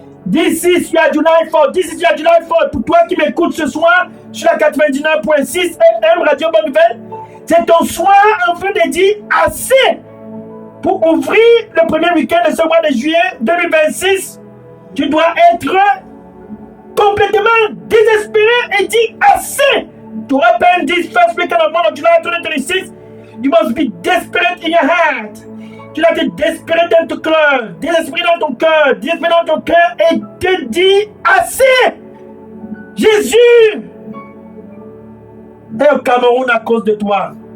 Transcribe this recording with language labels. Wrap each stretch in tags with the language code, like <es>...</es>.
<en>This is your July 4.</en> <fr>Pour toi qui m'écoutes ce soir sur la 99.6 FM Radio Bonne Nouvelle, c'est ton soir enfin de dire assez pour ouvrir le premier week-end de ce mois de juillet 2026 Tu dois être complètement désespéré et dire assez.</fr> <en>To open this first weekend of month of July 2026, you must be desperate in your heart.</en> <fr>Tu dois être désespéré dans ton cœur, désespéré dans ton cœur, désespéré dans ton cœur et te dire assez. Jésus est au Cameroun à cause de toi.</fr>